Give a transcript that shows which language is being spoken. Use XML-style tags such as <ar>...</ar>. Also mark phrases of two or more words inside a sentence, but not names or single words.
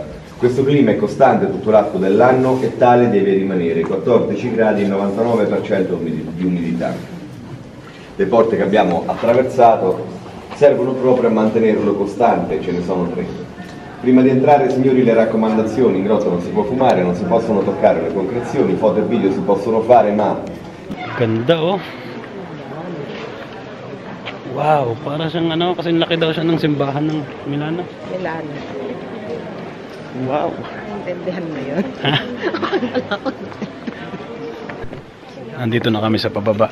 <it>Questo clima è costante tutto l'arco dell'anno e tale deve rimanere, 14 gradi e 99% di umidità. Le porte che abbiamo attraversato servono proprio a mantenerlo costante, ce ne sono 3. Prima di entrare, signori, le raccomandazioni: in grotta non si può fumare, non si possono toccare le concrezioni, foto e video si possono fare, ma...</it> <tl>Ganda, oh. Wow, para siyang ano, kasi laki daw siya ng simbahan ng Milano. Milano. Wow. Intindihan mo yun? Nandito na kami sa pababa.</tl>